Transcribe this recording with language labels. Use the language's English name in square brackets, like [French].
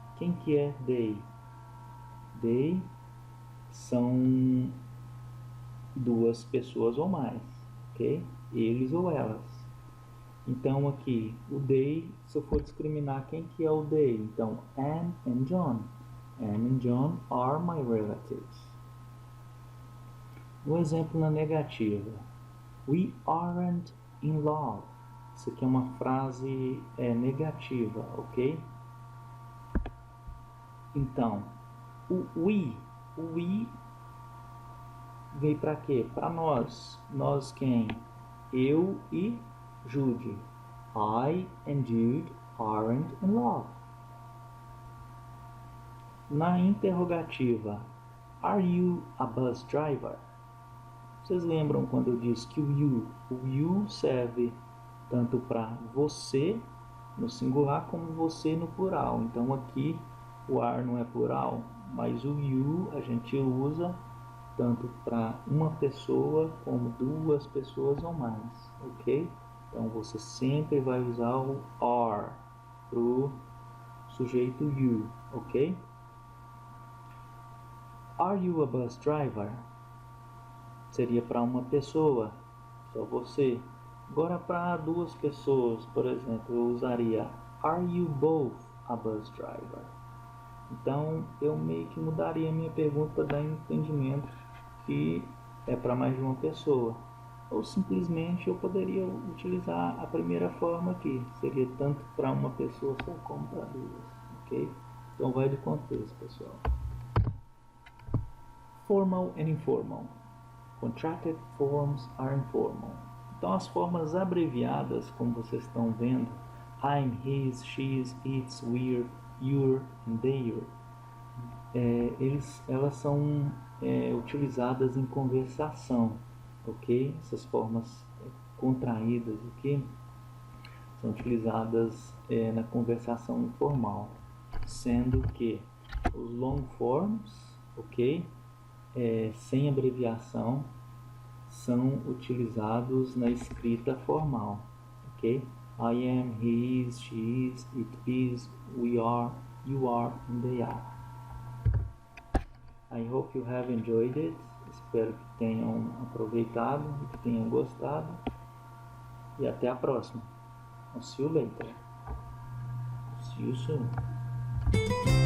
[Portuguese] Quem que é they? They são duas pessoas ou mais, ok? Eles ou elas. Então aqui, o they, se eu for discriminar quem que é o they, então Anne and John. [English] Anne and John are my relatives. [Portuguese] Um exemplo na negativa. [English] We aren't in love. [Portuguese] Isso aqui é uma frase negativa, ok? Então, o we veio para quê? Para nós. Nós quem? Eu e Jude. [English] I and Jude aren't in love. [Portuguese] Na interrogativa, [English] are you a bus driver? [Portuguese] Vocês lembram quando eu disse que o you serve tanto para você no singular como você no plural. Então aqui o are não é plural, mas o you a gente usa tanto para uma pessoa como duas pessoas ou mais, ok? Então você sempre vai usar o are para o sujeito you, ok? [English] Are you a bus driver? [Portuguese] Seria para uma pessoa, só você. Agora para duas pessoas, por exemplo, eu usaria [English] Are you both a bus driver? [Portuguese] Então eu meio que mudaria a minha pergunta para dar entendimento que é para mais de uma pessoa. Ou simplesmente eu poderia utilizar a primeira forma aqui, seria tanto para uma pessoa só como para duas, ok? Então vai de contexto, pessoal. [English] Formal and informal. Contracted forms are informal. [Portuguese] Então as formas abreviadas, como vocês estão vendo, I'm, his, she's, it's, we're, you're and they're, elas são utilizadas em conversação, ok? Essas formas contraídas aqui são utilizadas na conversação informal, sendo que os long forms, ok? Sem abreviação, são utilizados na escrita formal, ok? [English] I am, he is, she is, it is, we are, you are, and they are. I hope you have enjoyed it. [Portuguese] Espero que tenham aproveitado e que tenham gostado. E até a próxima. [English] I'll see you later. See you soon.